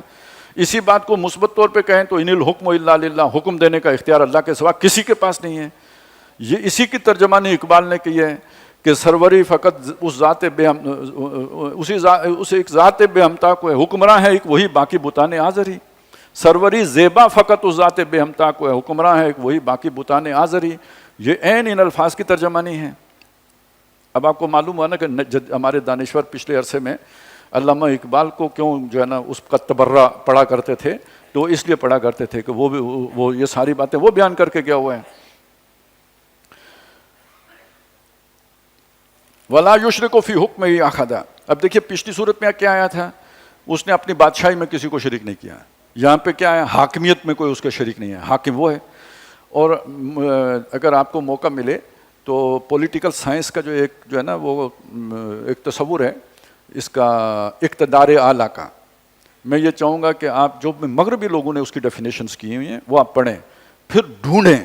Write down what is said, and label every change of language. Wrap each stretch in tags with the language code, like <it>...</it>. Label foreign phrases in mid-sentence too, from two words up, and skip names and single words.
<ur>اسی بات کو مثبت طور پہ کہیں تو</ur> <ar>ان الحکم الا للہ،</ar> <ur>حکم دینے کا اختیار اللہ کے سوا کسی کے پاس نہیں ہے۔ یہ اسی کی ترجمانی اقبال نے کی ہے کہ سروری فقط اس ایک ذات بے ہمتا کو ہے، حکمراں ہے ایک وہی باقی بتان آزری۔ سروری زیبا فقط اس ذات بے ہمتا کو ہے، حکمراں ہے ایک وہی باقی بتان آزری۔ یہ عین ان الفاظ کی ترجمانی ہے۔ اب آپ کو معلوم ہوا نا کہ ہمارے دانشور پچھلے عرصے میں علامہ اقبال کو کیوں جو ہے نا اس کا تبرہ پڑھا کرتے تھے، تو اس لیے پڑھا کرتے تھے کہ وہ یہ ساری باتیں وہ بیان کر کے گیا ہوا ہے۔</ur> <ar>وَلَا يُشْرِكُ فِي حُكْمِهِ أَحَدًا۔</ar> <ur>اب دیکھیے پچھلی صورت میں کیا آیا تھا، اس نے اپنی بادشاہی میں کسی کو شریک نہیں کیا، یہاں پہ کیا ہے، حاکمیت میں کوئی اس کا شریک نہیں ہے، حاکم وہ ہے۔ اور اگر آپ کو موقع ملے تو پولیٹیکل سائنس کا جو ہے نا وہ ایک تصور ہے اس کا اقتدار اعلیٰ کا، میں یہ چاہوں گا کہ آپ جو مغربی لوگوں نے اس کی ڈیفینیشنز کی ہوئی ہیں وہ آپ پڑھیں، پھر ڈھونڈیں۔</ur>